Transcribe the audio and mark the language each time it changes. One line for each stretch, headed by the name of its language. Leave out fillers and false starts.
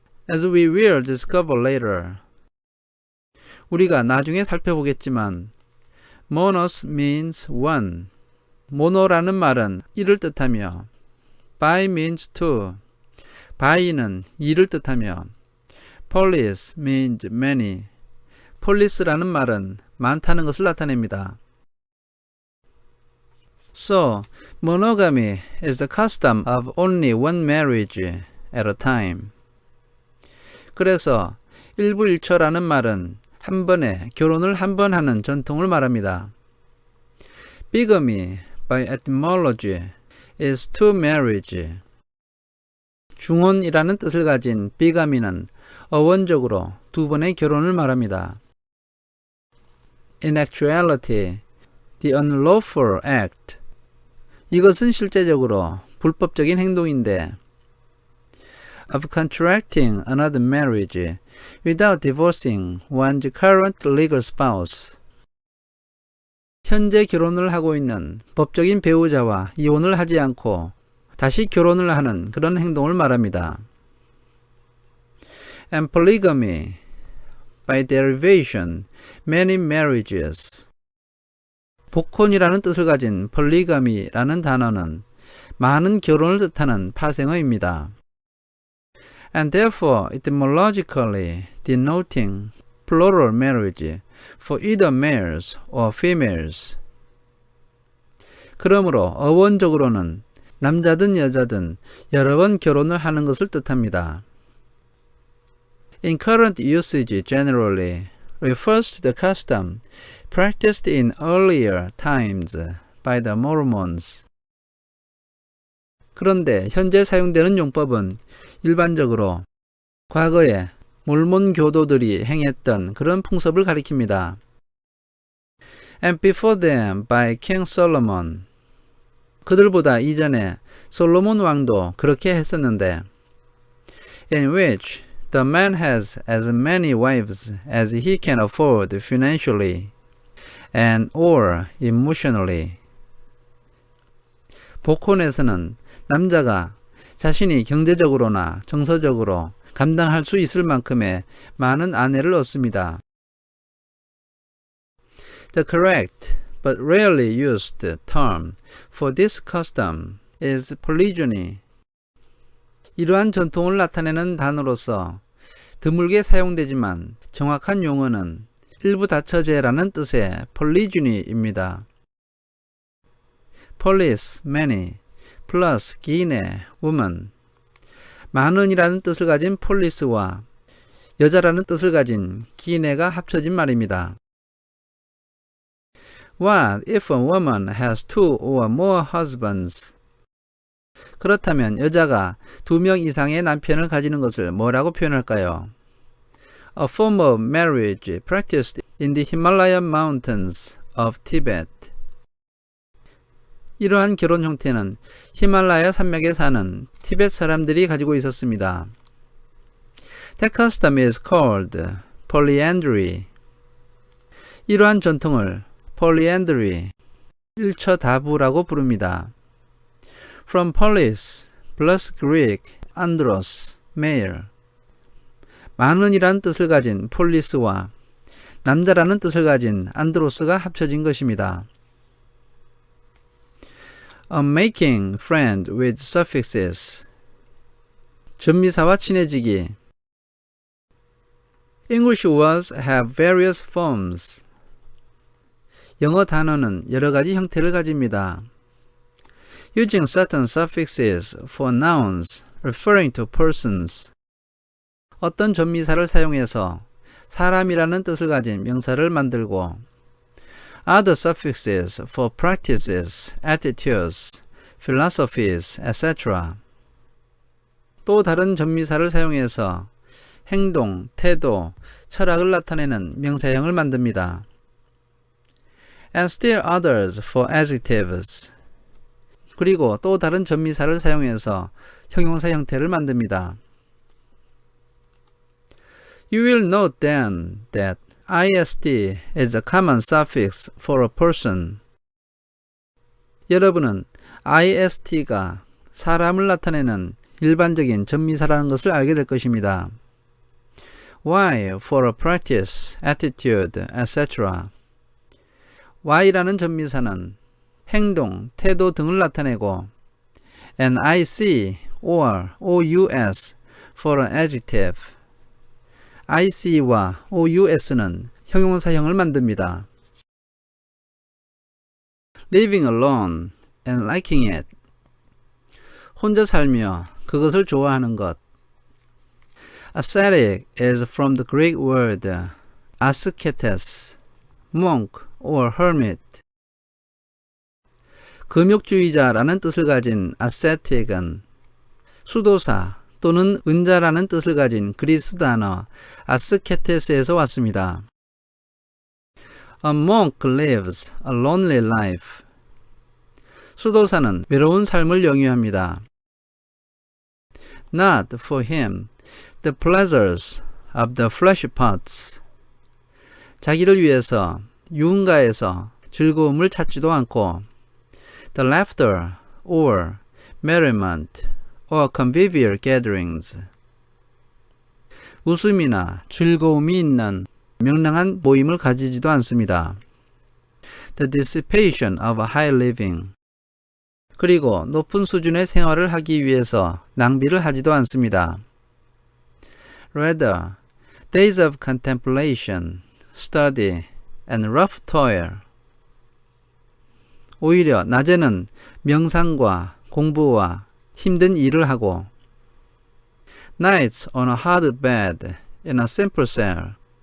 English: As we will discover later.
Korean: 우리가 나중에 살펴보겠지만
English: monos means one.
Korean: 모노라는 말은 이를 뜻하며
English: bi means two.
Korean: bi는 이를 뜻하며
English: polis means many.
Korean: polis라는 말은 많다는 것을 나타냅니다.
English: So, monogamy is the custom of only one marriage at a time.
Korean: 그래서 일부일처라는 말은 한 번에 결혼을 한 번 하는 전통을 말합니다.
English: Bigamy, by etymology, is two marriage.
Korean: 중혼이라는 뜻을 가진 비가미는 어원적으로 두 번의 결혼을 말합니다.
English: In actuality, the unlawful act.
Korean: 이것은 실제적으로 불법적인 행동인데
English: of contracting another marriage without divorcing one's current legal spouse.
Korean: 현재 결혼을 하고 있는 법적인 배우자와 이혼을 하지 않고 다시 결혼을 하는 그런 행동을 말합니다.
English: And polygamy, by derivation, many marriages.
Korean: 복혼이라는 뜻을 가진 polygamy 라는 단어는 많은 결혼을 뜻하는 파생어입니다.
English: And therefore, etymologically denoting plural marriage for either males or females.
Korean: 그러므로 어원적으로는 남자든 여자든 여러 번 결혼을 하는 것을 뜻합니다.
English: In current usage generally refers to the custom practiced in earlier times by the Mormons.
Korean: 그런데 현재 사용되는 용법은 일반적으로 과거에 몰몬 교도들이 행했던 그런 풍습을 가리킵니다.
English: And before them by King Solomon.
Korean: 그들보다 이전에 솔로몬 왕도 그렇게 했었는데
English: in which the man has as many wives as he can afford financially and or emotionally.
Korean: 복혼에서는 남자가 자신이 경제적으로나 정서적으로 감당할 수 있을 만큼의 많은 아내를 얻습니다.
English: The correct but rarely used term for this custom is polygyny.
Korean: 이러한 전통을 나타내는 단어로서 드물게 사용되지만 정확한 용어는 일부 다처제라는 뜻의 polygyny입니다.
English: polis, many, plus gine, woman.
Korean: 많은이라는 뜻을 가진 폴리스와 여자라는 뜻을 가진 기네가 합쳐진 말입니다.
English: What if a woman has two or more husbands?
Korean: 그렇다면 여자가 2명 이상의 남편을 가지는 것을 뭐라고 표현할까요?
English: A form of marriage practiced in the Himalayan mountains of Tibet.
Korean: 이러한 결혼 형태는 히말라야 산맥에 사는 티벳 사람들이 가지고 있었습니다.
English: That custom is called polyandry.
Korean: 이러한 전통을 polyandry, 일처다부라고 부릅니다.
English: From polis plus Greek andros, male.
Korean: 많은이라는 뜻을 가진 폴리스와 남자라는 뜻을 가진 안드로스가 합쳐진 것입니다.
English: Making friend with suffixes.
Korean: 전미사와 친해지기.
English: English words have various forms.
Korean: 영어 단어는 여러 가지 형태를 가집니다.
English: Using certain suffixes for nouns referring to persons.
Korean: 어떤 전미사를 사용해서 사람이라는 뜻을 가진 명사를 만들고
English: other suffixes for practices, attitudes, philosophies, etc.
Korean: 또 다른 전미사를 사용해서 행동, 태도, 철학을 나타내는 명사형을 만듭니다.
English: And still others for adjectives.
Korean: 그리고 또 다른 전미사를 사용해서 형용사 형태를 만듭니다.
English: You will note then that ist is a common suffix for a person.
Korean: 여러분은 ist가 사람을 나타내는 일반적인 전미사라는 것을 알게 될 것입니다.
English: Y for a practice, attitude, etc.
Korean: Y라는 전미사는 행동, 태도 등을 나타내고
English: and ic or ous for an adjective.
Korean: ic와 ous는 형용사형을 만듭니다.
English: Living alone and liking it.
Korean: 혼자 살며 그것을 좋아하는 것.
English: Ascetic is from the Greek word ascetes, monk or hermit.
Korean: 금욕주의자라는 뜻을 가진 ascetic은 수도사, 또는 은자라는 뜻을 가진 그리스 단어 아스케테스에서 왔습니다.
English: A monk lives a lonely life.
Korean: 수도사는 외로운 삶을 영위합니다.
English: Not for him the pleasures of the flesh pots.
Korean: 자기를 위해서 유흥가에서 즐거움을 찾지도 않고
English: the laughter or merriment or convivial gatherings.
Korean: 웃음이나 즐거움이 있는 명랑한 모임을 가지지도 않습니다.
English: The dissipation of high living.
Korean: 그리고 높은 수준의 생활을 하기 위해서 낭비를 하지도 않습니다.
English: Rather, days of contemplation, study, and rough toil.
Korean: 오히려 낮에는 명상과 공부와 힘든 일을 하고
English: Nights on a hard bed in a simple cell.